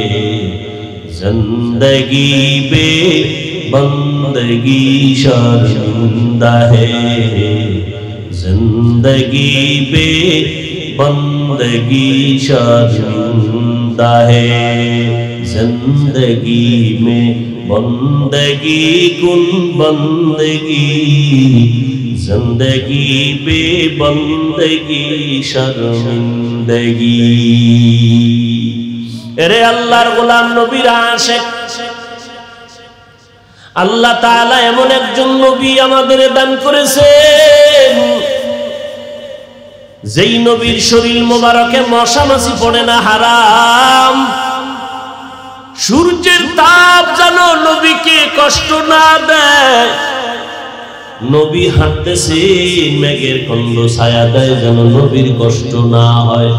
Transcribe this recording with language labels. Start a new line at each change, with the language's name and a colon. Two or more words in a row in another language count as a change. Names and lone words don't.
Urdu: زندگی بے بندگی شرمندہ ہے، زندگی بے بندگی شرمندہ ہے، زندگی میں بندگی کن بندگی، زندگی بے بندگی شرمندگی۔ ارے اللہ غلام نبیر عاشق،
Bangla: আল্লাহ তাআলা এমন একজন নবী আমাদের দান করেছেন যেই নবীর শরীর মোবারকে মশা মাছি পড়ে না, হারাম। সূর্যের তাপ যেন নবীকে কষ্ট না দেয়, নবী হাঁটতেছে মেঘের খণ্ড ছায়া দেয় যেন নবীর কষ্ট না হয়।